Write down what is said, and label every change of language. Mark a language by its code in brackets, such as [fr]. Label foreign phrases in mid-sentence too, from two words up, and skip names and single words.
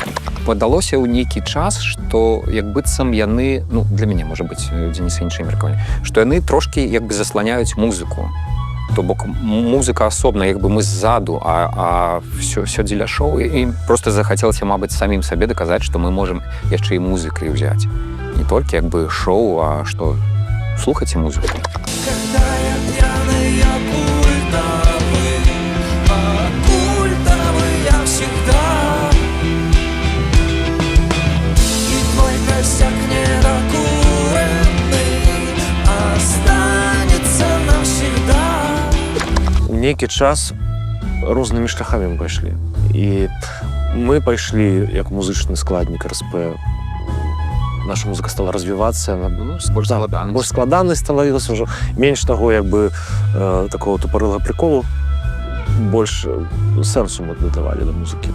[be] Падалося ў нейкі час, што як быццам яны, ну, для мяне, можа быць, Дзеніса іншае меркаванне, што яны трошкі як бы засланяюць музыку. То бок музыка асобна, як бы мы ззаду, а все дзеля шоу. І просто захацелася, мабыць, самім сабе даказаць, што мы можам яшчэ і музыкай ўзяць. Не толькі як бы шоу, а што слухайце музыку. [ru] Когда я пьяный, я культовый, а культовый я всегда. И твой косяк недокуренный останется навсегда. [be] Нейкі час рознымі шляхамі мы пайшлі. І мы пайшлі як музычны складнік РСП. Наша музыка стала развівацца, Больш складанасць. больш складанасць становілася ўжо. Менш таго, як бы [ru] такого тупорылага приколу, [be] больш сэнсу мы дадавалі да музыкі.